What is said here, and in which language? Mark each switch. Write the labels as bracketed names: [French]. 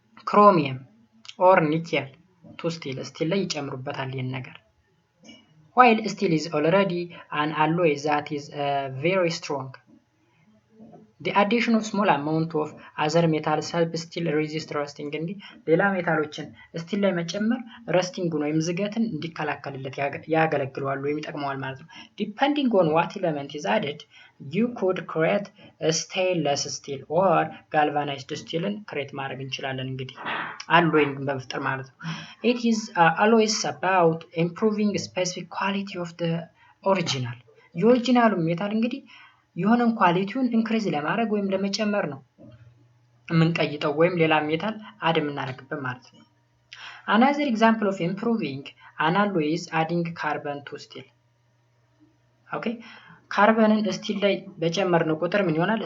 [English] chromium or nickel to steel [Amharic] ላይ ይጨምሩበታል ይሄን ነገር። [English] while steel is already an alloy that is very strong, the addition of small amount of other metals help steel resist rusting. [Amharic] እንግዲህ ሌላ ሜታሎችን ስቲል ላይ መጨመር ረስቲንጉን ወይም ዝገትን እንዲከላከልለት ያገለግለዋል ወይም ይጠቅመዋል ማለት ነው። [English] depending on what element is added, you could create a stainless steel or galvanized steelን [Amharic] ክሬት ማድረግ እንችላለን እንግዲህ alloying በመፍጠር ማለት ነው። [English] it is always about improving specific quality of the original. [Amharic] የኦሪጂናሉ ሜታል እንግዲህ የሆነን ኳሊቲውን ኢንክሪዝ ለማድረግ ወይም ለመጨመር ነው የምንቀይጠው ወይም ሌላ ሜታል አድ የምናደርግበት ማለት ነው። [English] another example of improving an alloy is adding carbon to steel. [Amharic] okay ካርበንን ስቲል ላይ በጨመርነው ቁጥር ምን ይሆናል?